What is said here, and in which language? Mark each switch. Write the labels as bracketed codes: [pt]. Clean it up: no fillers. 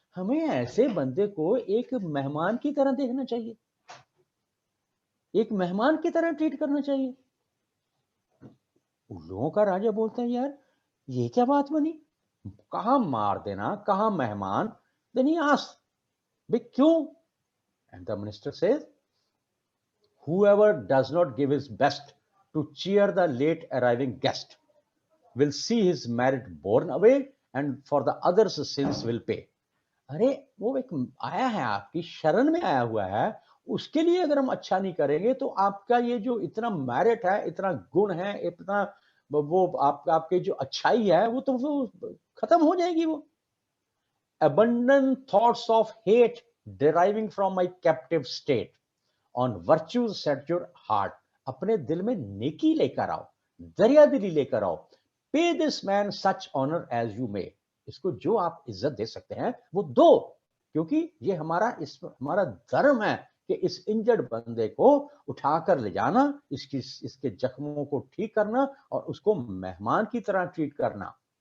[hi] हमें ऐसे बंदे को एक मेहमान की तरह देखना चाहिए, एक मेहमान की तरह ट्रीट करना चाहिए। उल्लुओं का राजा बोलता है यार ये क्या बात बनी, कहां मार देना, कहां मेहमान। [en] Then he asks भाई क्यों? And the minister says whoever does not give his best to cheer the late arriving guest will see his merit borne away and for the others sins will pay. [hi] अरे वो एक आया है, आपकी शरण में आया हुआ है, उसके लिए अगर हम अच्छा नहीं करेंगे तो आपका ये जो इतना मेरिट है, इतना गुण है, इतना वो आपके जो अच्छाई है वो तो वो खत्म हो जाएगी। [en] वो abundant thoughts of hate deriving from my captive state on virtues set your heart। [hi] अपने दिल में नेकी लेकर आओ, दरियादिली लेकर आओ। [en] Pay this man such honour as you may. [hi] इसको जो आप इज्जत दे सकते हैं वो दो, क्योंकि ये हमारा धर्म है कि इस इंजर्ड बंदे को उठाकर ले जाना, इसके जख्मों को ठीक करना और उसको मेहमान की तरह ट्रीट करना।